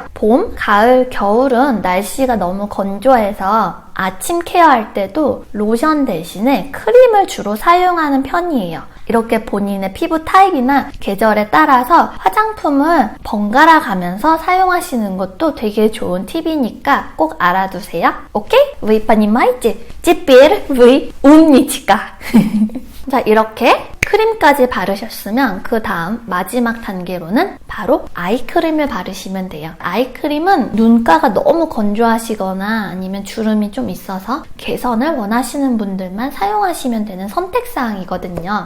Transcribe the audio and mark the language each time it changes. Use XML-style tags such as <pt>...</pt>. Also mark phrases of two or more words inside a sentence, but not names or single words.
<ko>봄, 가을, 겨울은 날씨가 너무 건조해서 아침 케어할 때도 로션 대신에 크림을 주로 사용하는 편이에요. 이렇게 본인의 피부 타입이나 계절에 따라서 화장품을 번갈아 가면서 사용하시는 것도 되게 좋은 팁이니까 꼭 알아두세요. 오케이?</ko> <ru>Вы понимаете? Теперь вы умничка.</ru> <ko>자, 이렇게 크림까지 바르셨으면 그 다음 마지막 단계로는 바로 아이크림을 바르시면 돼요. 아이크림은 눈가가 너무 건조하시거나 아니면 주름이 좀 있어서 개선을 원하시는 분들만 사용하시면 되는 선택사항이거든요.</ko>